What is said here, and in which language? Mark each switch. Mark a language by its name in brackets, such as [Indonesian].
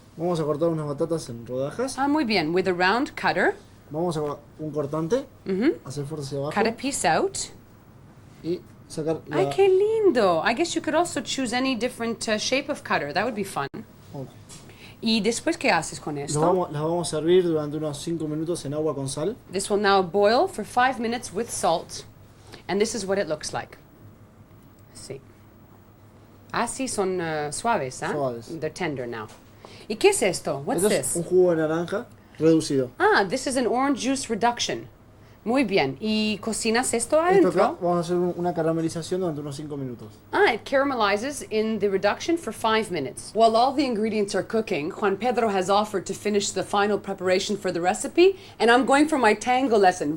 [Spanish] Vamos a cortar unas batatas en rodajas. Muy bien. [English] With a round cutter, [Spanish] Vamos a un cortante. Hacer fuerza hacia abajo. [English] cut a piece out. [Spanish] Y sacar la... Ay, qué lindo. [English] I guess you could also choose any different shape of cutter. That would be fun. Ok. [Spanish] ¿Y después qué haces con esto? Las vamos a servir durante unos 5 minutos en agua con sal. [English] This will now boil for 5 minutes with salt. And this is what it looks like. [Spanish] Sí. Así son suaves, ¿ah? Suaves. [English] They're tender now. [Spanish] ¿Y qué es esto? [English] What's [Spanish] Esto es [English] this? [Spanish] un jugo de naranja reducido. [English] This is an orange juice reduction. [Spanish] Muy bien. ¿Y cocinas esto Esto adentro? acá vamos a hacer una caramelización durante unos 5 minutos. [English] It caramelizes in the reduction for 5 minutes. While all the ingredients are cooking, Juan Pedro has offered to finish the final preparation for the recipe, and I'm going for my tango lesson.